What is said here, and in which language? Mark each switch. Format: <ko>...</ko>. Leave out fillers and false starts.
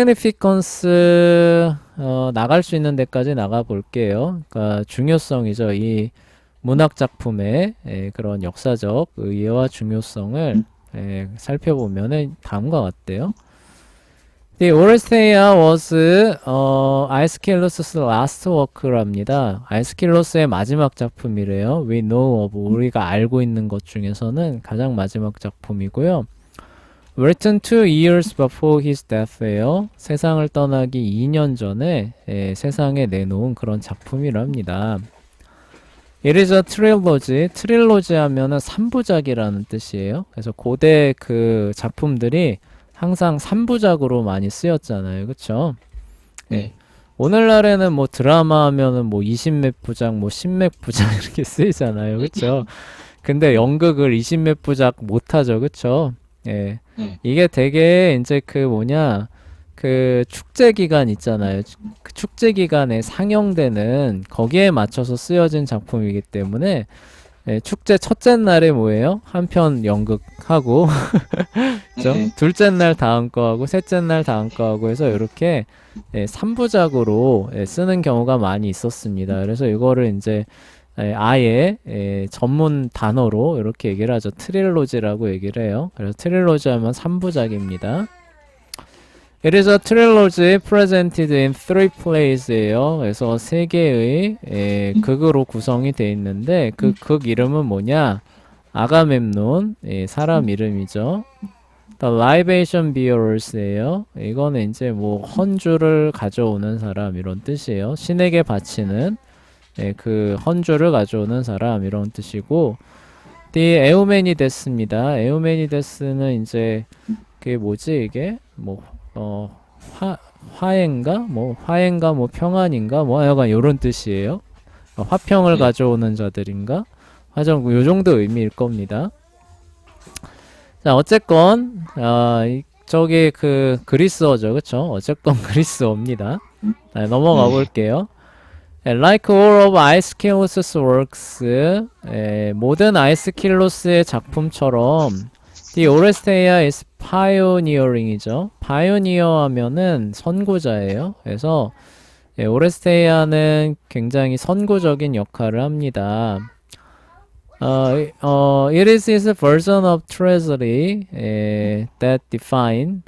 <ko>significance, 나갈 수 있는 데까지 나가 볼게요. 그러니까 중요성이죠. 이 문학 작품의 그런 역사적 의의와 중요성을 살펴보면은 다음과 같대요.</ko> <en>The Oresteia was Aeschylus' last work랍니다.</en> <ko>아이스킬로스의 마지막 작품이래요.</ko> <en>We know of,</en> <ko>우리가 알고 있는 것 중에서는 가장 마지막 작품이고요.</ko> <en>Written 2 years before his death예요.</en> <ko>세상을 떠나기 2년 전에 세상에 내놓은 그런 작품이랍니다.</ko> <en>It is a trilogy.</en> <ko>트릴로지 하면은 3부작이라는 뜻이에요. 그래서 고대 그 작품들이 항상 3부작으로 많이 쓰였잖아요. 그쵸? 네. 오늘날에는 뭐 드라마 하면은 뭐 20몇 부작, 뭐 10몇 부작 이렇게 쓰이잖아요. 그쵸? 근데 연극을 20몇 부작 못하죠. 그쵸? 이게 되게 이제 그 그 축제 기간 있잖아요. 그 축제 기간에 상영되는 거기에 맞춰서 쓰여진 작품이기 때문에 축제 첫째 날에 뭐예요? 한 편 연극하고 그죠? 둘째 날 다음 거 하고 셋째 날 다음 거 하고 해서 이렇게 3부작으로 쓰는 경우가 많이 있었습니다. 그래서 이거를 이제 아예 전문 단어로 이렇게 얘기를 하죠. 트릴로지라고 얘기를 해요. 그래서 트릴로지 하면 3부작입니다.</ko> <en>It is a trilogy presented in 3plays예요.</en> <ko>그래서 3개의 극으로 구성이 되어 있는데 그 극 이름은 뭐냐? 아가멤논, 사람 이름이죠.</ko> <en>The libation bearers예요.</en> <ko>이거는 이제 뭐 헌주를 가져오는 사람 이런 뜻이에요. 신에게 바치는 그 헌주를 가져오는 사람 이런 뜻이고, The 에우메니데스입니다. 에우메니데스는 이제 그게 뭐지 이게 뭐 화해인가 뭐 화해인가 뭐 평안인가 뭐 약간 이런 뜻이에요. 화평을 네. 가져오는 자들인가 하여튼 요 정도 의미일 겁니다. 자 어쨌건 저기 그 그리스어죠, 그쵸? 어쨌건 그리스어입니다. 넘어가 볼게요.</ko> <en>Like all of 아이스킬로스's works,</en> <ko>모든 아이스킬로스의 작품처럼</ko> <en>The Oresteia is pioneering이죠.</en> <ko>pioneer 하면은 선구자예요. 그래서 오레스테이아는 굉장히 선구적인 역할을 합니다.</ko> <en>It is his version of treasury that define.</en>